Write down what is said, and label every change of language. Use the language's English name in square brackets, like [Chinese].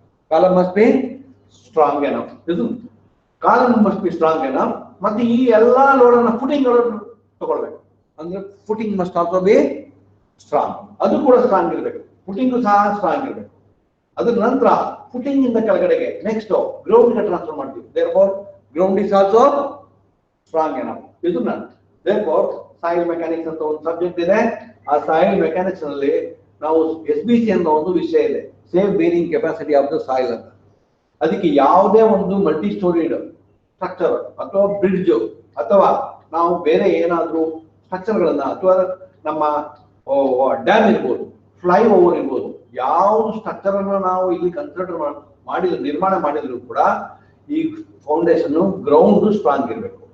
[English] Column must be strong ಏನೋ ಇದು column must be strong ಏನೋ. [Kannada] ಮತ್ತೆ ಈ ಎಲ್ಲಾ ಲೋಡ್ ಅನ್ನ ಫುಟಿಂಗ್ ತಗೊಳ್ಬೇಕು. ಅಂದ್ರೆ [English] Footing must also be strong. [Kannada] ಅದು ಕೂಡ ಸ್ಟ್ರಾಂಗ್ ಇರಬೇಕು. ಫುಟಿಂಗ್ ಸಹ ಸ್ಟ್ರಾಂಗ್ ಇರಬೇಕು. ಅದ್ರ ನಂತರ ಫುಟಿಂಗ್ ಇಂದ ಕೆಳಗಡೆಗೆ ನೆಕ್ಸ್ಟ್ ಗ್ರೌಂಡ್ ಗೆ ಟ್ರಾನ್ಸ್ಫರ್ ಮಾಡ್ತೀವಿ. [English] therefore ground is also strong enough. [Kannada] ಇದನ್ನ therefore ಸಾಯಿಲ್ ಮೆಕ್ಯಾನಿಕ್ಸ್ ಅಂತ ಒಂದು ಸಬ್ಜೆಕ್ಟ್ ಇದೆ. ಆ ಸಾಯಿಲ್ ಮೆಕ್ಯಾನಿಕ್ಸ್ ನಲ್ಲಿ ನಾವು SBC ಅನ್ನೋ ಒಂದು ವಿಷಯ ಇದೆ, safe bearing capacity of the soil ಅಂತ. ಅದಕ್ಕೆ ಯಾವುದೇ ಒಂದು ಮಲ್ಟಿ ಸ್ಟೋರಿಡ್ ಸ್ಟ್ರಕ್ಚರ್ ಅಥವಾ ಬ್ರಿಡ್ಜ್ ಅಥವಾ ನಾವು ಬೇರೆ ಏನಾದ್ರೂ ಸ್ಟ್ರಕ್ಚರ್ ಗಳನ್ನ ಅಥವಾ ನಮ್ಮ ಡ್ಯಾಮ್ ಇರ್ಬೋದು, ಫ್ಲೈ ಓವರ್ ಇರ್ಬೋದು, ಯಾವ್ದು ಸ್ಟ್ರಕ್ಚರ್ ಅನ್ನು ನಾವು ಇಲ್ಲಿ ಕನ್ಸಿಡರ್ ನಿರ್ಮಾಣ ಮಾಡಿದ್ರು ಕೂಡ ಈ ಫೌಂಡೇಶನ್ ಗ್ರೌಂಡ್ ಸ್ಟ್ರಾಂಗ್ ಇರಬೇಕು.